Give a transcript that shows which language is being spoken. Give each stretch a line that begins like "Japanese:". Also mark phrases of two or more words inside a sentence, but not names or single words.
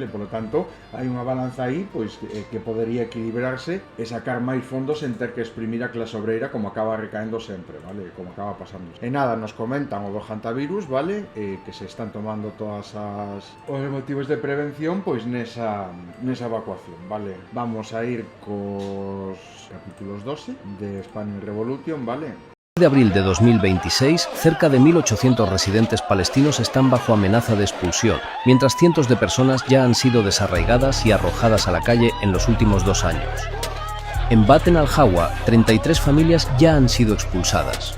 Spanish: Por lo tanto,
Galician: hai unha balanza aí pois que podería equilibrarse e sacar máis fondos en ter que exprimir a clase obreira como acaba recaendo sempre, vale? Como acaba pasando. E nada,
Spanish: nos comentan
Galician: o do hantavirus, vale? Que se están tomando todas os motivos de prevención pois nesa evacuación, vale?
Spanish: Vamos a ir
Galician: cos capítulos 12 de Spanish Revolution, vale?
Spanish: De abril de 2026, cerca de 1.800 residentes palestinos están bajo amenaza de expulsión, mientras cientos de personas ya han sido desarraigadas y arrojadas a la calle en los últimos 2 años. En Baten al-Hawa, 33 familias ya han sido expulsadas.